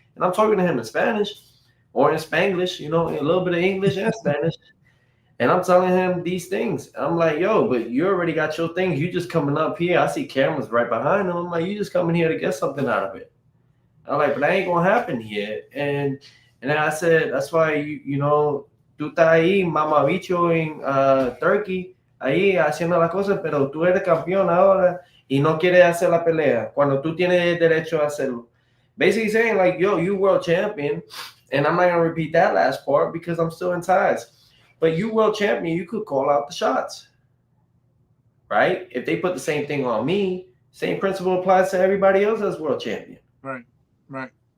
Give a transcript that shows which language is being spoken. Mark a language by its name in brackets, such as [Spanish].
[English] And I'm talking to him in Spanish or in Spanglish, a little bit of English and Spanish. And I'm telling him these things. I'm like, yo, but you already got your things. You just coming up here. I see cameras right behind him. I'm like, you just coming here to get something out of it. I'm like, but that ain't going to happen here. And then I said, that's why, [Spanish] tú estás ahí, mamabicho, en Turkey, ahí haciendo las cosas, pero tú eres campeón ahora y no quieres hacer la pelea cuando tú tienes derecho a hacerlo. [English] Basically saying like, yo, you world champion, and I'm not going to repeat that last part because I'm still in ties. But you world champion, you could call out the shots, right? If they put the same thing on me, same principle applies to everybody else as world champion. Right.